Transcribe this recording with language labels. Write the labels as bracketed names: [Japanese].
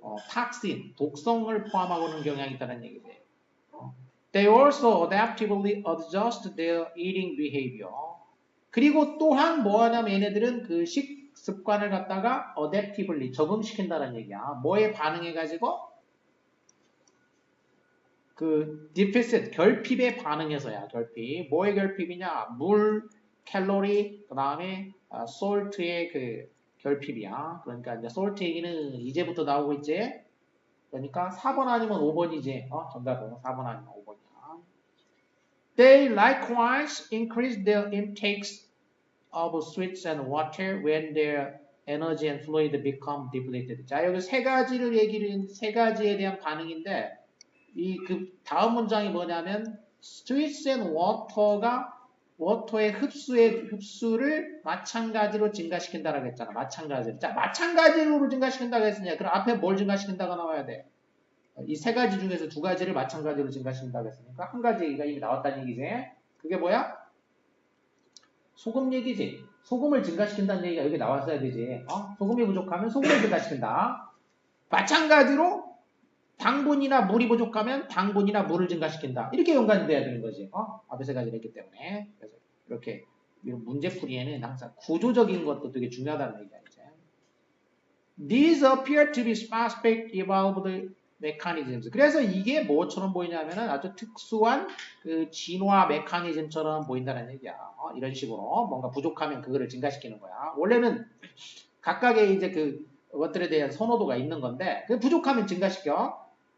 [Korean] 탁신, 독성을 포함하고는 경향이 있다는 얘기지. [English] They also adaptively adjust their eating behavior. [Korean] 그리고 또한 뭐 하냐면 얘네들은 그 식습관을 갖다가 adaptively 적응시킨다는 얘기야. 뭐에 반응해가지고? 그 deficit, 결핍에 반응해서야, 결핍. 뭐의 결핍이냐? 물, 칼로리, 그 다음에 salt의 그 결핍이야. 그러니까 이제 salt 얘기는 이제부터 나오고 있지. 그러니까 4번 아니면 5번이지. 정답은 4번 아니면 5번이야. [English] They likewise increase their intakes of sweets and water when their energy and fluid become depleted. [Korean] 자, 여기 세 가지에 대한 반응인데, 그 다음 문장이 뭐냐면, sweets and water가 워터의 흡수를 마찬가지로 증가시킨다라고 했잖아. 마찬가지로. 자, 마찬가지로 증가시킨다고 했으냐. 그럼 앞에 뭘 증가시킨다가 나와야 돼? 이 세 가지 중에서 두 가지를 마찬가지로 증가시킨다고 했으니까 한 가지가 이미 나왔다는 얘기지. 그게 뭐야? 소금 얘기지. 소금을 증가시킨다는 얘기가 여기 나왔어야 되지. 소금이 부족하면 소금을 증가시킨다. 마찬가지로 당분이나 물이 부족하면 당분이나 물을 증가시킨다. 이렇게 연관이 돼야 되는 거지. 앞에 세 가지를 했기 때문에. 그래서 이렇게 문제풀이에는 항상 구조적인 것도 되게 중요하다는 얘기야. 이제. [English] These appear to be specific evolved mechanisms. [Korean] 그래서 이게 뭐처럼 보이냐면은 아주 특수한 그 진화 메커니즘처럼 보인다는 얘기야. 이런 식으로 뭔가 부족하면 그거를 증가시키는 거야. 원래는 각각의 이제 그 것들에 대한 선호도가 있는 건데 그 부족하면 증가시켜.